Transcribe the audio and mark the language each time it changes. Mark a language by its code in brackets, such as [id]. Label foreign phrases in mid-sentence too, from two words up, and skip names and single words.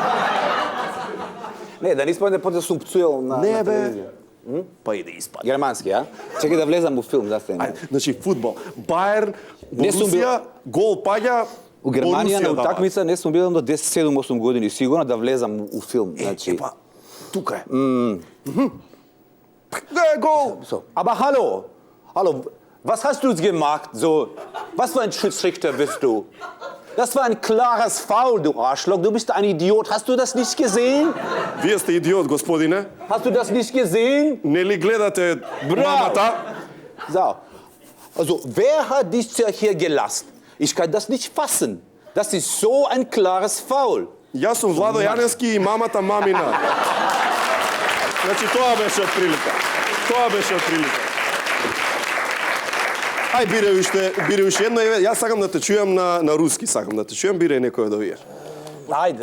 [mk] Не, да не испадне да сум пцуел на телевизија. Па и да испадне. Германски, а? Чекај да влезам у филм, да се. Значи, фудбал. Бајерн, Борусија, гол паѓа. У Германија на утакмица не сум бил до 10-7-8 години сигурно да влезам у филм, значи. Тука е. [en] Goal! So. [de] Aber hallo, was hast du jetzt gemacht? So, was für ein Schiedsrichter bist du? Das war ein klares Foul, du Arschloch. Du bist ein Idiot. Hast du das nicht gesehen? [mk] Вие сте идиот, господине. [de] Hast du das nicht gesehen? [mk] Нели гледате мамата? [de] So. Also, wer hat dich hier gelassen? Ich kann das nicht fassen. Das ist so ein klares Foul. [mk] Јас сум Владо Јаневски и мамата мамина. Значи, тоа беше отприлика. Ај, бире уште едно. Јас сакам да те чујам на руски, Бире некој од овие. Ајде.